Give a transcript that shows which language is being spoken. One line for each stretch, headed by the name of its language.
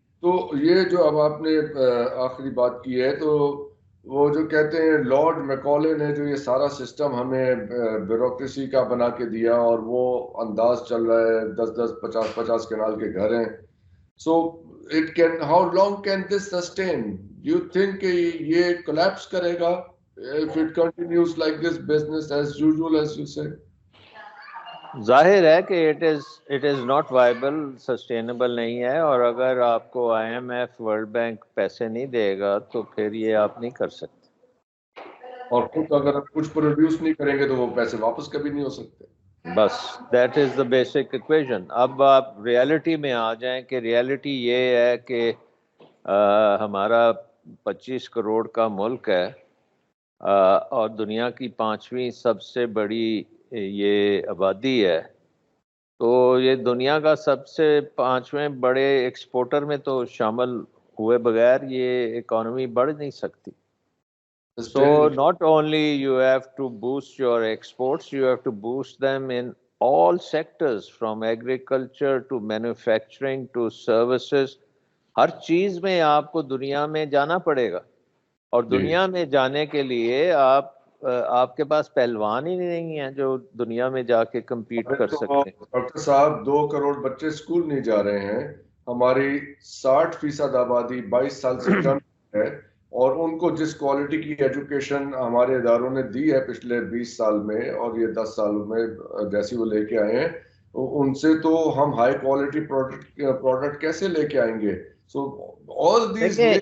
Urdu: تو یہ جو اب آپ نے آخری بات کی ہے، تو وہ جو کہتے ہیں لارڈ میکالے نے جو یہ سارا سسٹم ہمیں بیوروکریسی کا بنا کے دیا اور وہ انداز چل رہا ہے 10-10 50-50 کنال کے گھر ہیں.
English: So it can, how long can this sustain? Do you think
Urdu: کہ یہ
English: collapse
Urdu: کرے گا
English: if it continues like this business as usual as you say?
Urdu: ظاہر ہے کہ
English: it is not viable,
Urdu: sustainable نہیں ہے، اور اگر آپ کو I am F world bank پیسے نہیں دے گا تو پھر یہ آپ نہیں کر سکتے. اور خود اگر ہم کچھ پروڈیوس نہیں کریں گے تو وہ پیسے واپس کبھی نہیں ہو سکتے.
English: بس that is the basic equation.
Urdu: اب آپ ریالٹی میں آ جائیں کہ ریالٹی یہ ہے کہ ہمارا 25 کروڑ کا ملک ہے، اور دنیا کی 5ویں سب سے بڑی یہ آبادی ہے. تو یہ دنیا کا سب سے 5ویں بڑے ایکسپورٹر میں تو شامل ہوئے بغیر یہ اکانومی بڑھ نہیں سکتی.
English: So not only you have to boost your exports, you have to boost them in all sectors, from agriculture to manufacturing to services.
Urdu: ہر چیز میں آپ کو دنیا میں جانا پڑے گا، اور دنیا میں جانے کے لیے آپ کے پاس پہلوان ہی نہیں ہیں جو دنیا میں جا کے کمپیٹ کر سکتے ہیں. ڈاکٹر صاحب 2 کروڑ بچے اسکول نہیں جا رہے ہیں، ہماری 60% آبادی 22 سال سے کم ہے، اور ان کو جس کوالٹی کی ایجوکیشن ہمارے اداروں نے دی ہے پچھلے 20 سال میں اور یہ 10 سالوں میں جیسی وہ لے کے آئے ہیں، ان سے تو ہم ہائی کوالٹی پروڈکٹ کیسے لے کے آئیں گے؟
English: so all these